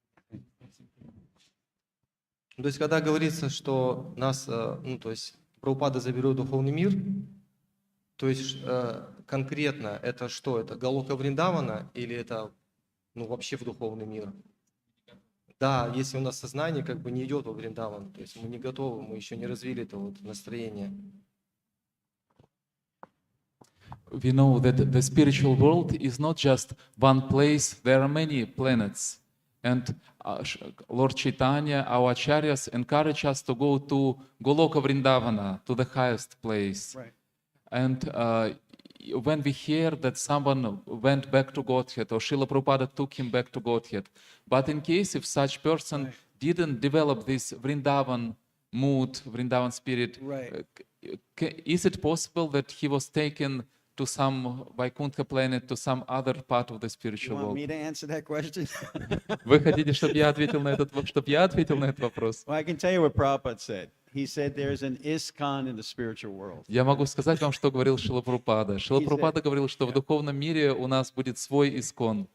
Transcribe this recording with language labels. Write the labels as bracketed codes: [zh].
[ru] То есть, когда говорится, что нас, то есть, Прабхупада заберет духовный мир, то есть, конкретно это что? Это Голока Вриндавана или это, вообще в духовный мир? Да, если у нас сознание как бы не идет во Вриндаван, то есть мы не готовы, мы еще не развили это вот настроение. [en] We know that the spiritual world is not just one place, there are many planets. And Lord Chaitanya, our acharyas, encourage us to go to Goloka Vrindavana, to the highest place. Right. And when we hear that someone went back to Godhead, or Srila Prabhupada took him back to Godhead, but in case if such person didn't develop this Vrindavan mood, Vrindavan spirit, Right. Is it possible that he was taken to some Vaikuntha planet, to some other part of the You spiritual want world? me to answer that question? [ru] Вы хотите, чтобы я ответил на этот вопрос? [en] Well, I can tell you what Prabhupada said. he said there's an ISKCON in the spiritual world. [ru] Я могу сказать вам, что говорил Шрила Прабхупада. Шрила Прабхупада говорил, что в духовном мире у нас будет свой искон,